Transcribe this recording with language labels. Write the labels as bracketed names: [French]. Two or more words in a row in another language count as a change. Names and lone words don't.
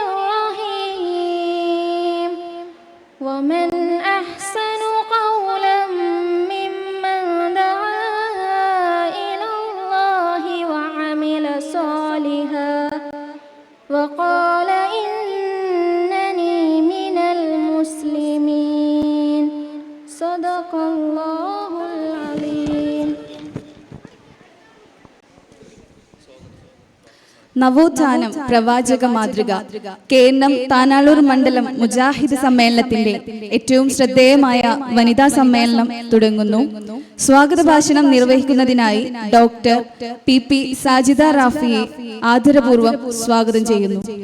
[Arabic] رحيم ومن أحسن قولا ممن دعا إلى الله وعمل صالحا وقال إنني من المسلمين صدق الله العظيم. [Malayalam] നവോത്ഥാനം പ്രവാചക മാതൃക കേരളം താനാളൂർ മണ്ഡലം മുജാഹിദ് സമ്മേളനത്തിന്റെ ഏറ്റവും ശ്രദ്ധേയമായ വനിതാ സമ്മേളനം തുടങ്ങുന്നു. സ്വാഗത ഭാഷണം നിർവഹിക്കുന്നതിനായി ഡോക്ടർ പി സാജിദ റാഫിയെ ആദരപൂർവ്വം സ്വാഗതം ചെയ്യുന്നു.